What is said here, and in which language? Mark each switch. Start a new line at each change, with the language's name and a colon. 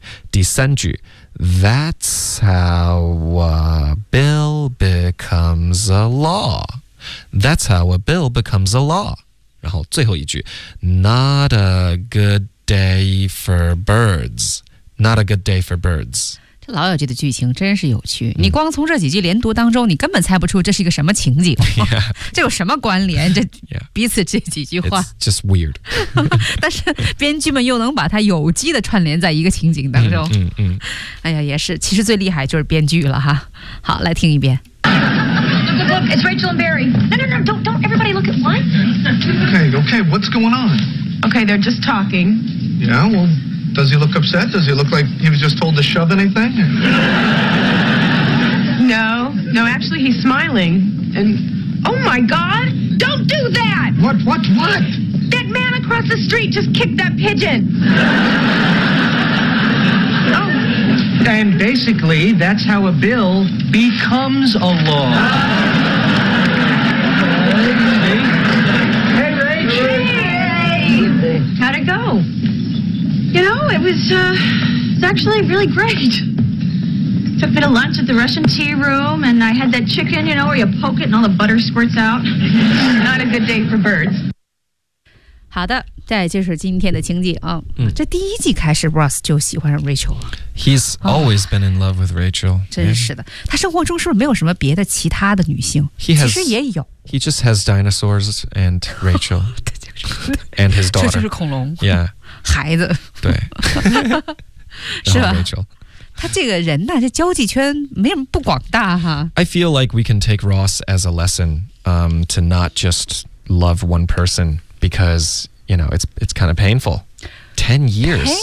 Chinese: 第三句
English: That's how a bill becomes a law That's how a bill becomes a law
Chinese: 然后最后一句
English: Not a good day for birds Not a good day for birds
Chinese: 这老友记的剧情真是有趣、你光从这几句连读当中你根本猜不出这是一个什么情景、这有什么关联这彼此这几句话
English: It's just weird
Chinese: 但是编剧们又能把它有机的串联在一个情景当中、哎呀也是其实最厉害就是编剧了哈好来听一遍
English: Look, it's Rachel and Barry No, don't everybody look at one Okay, what's going on? Okay, they're just talking Yeah, well, does he look upset? Does he look like he was just told to shove anything? No, no, actually he's smiling. And, oh my God, don't do that! What? That man across the street just kicked that pigeon. Oh. And basically, that's how a bill becomes a law. It's actually really great. Took me to lunch at the Russian tea room, and I had that chicken, you know, where you poke it and all the butter squirts out. Not a good day for birds.
Chinese: 好的，这就是今天的情景啊。这第一季开始 ，Ross 就喜欢上 Rachel 了。
English: He's always been in love with Rachel.
Chinese: 真是的，他生活中是不是没有什么别的其他的女性？
English: He has,
Chinese: 其实也有。
English: He just has dinosaurs and Rachel. And his daughter.
Chinese: 这就是恐龙。
English: Yeah.
Chinese: 孩子对是吧 Rachel 他这个人呢、啊、这交际圈没什么不广大哈
English: I feel like we can take Ross as a lesson to not just love one person because you know it's kind of painful 10 years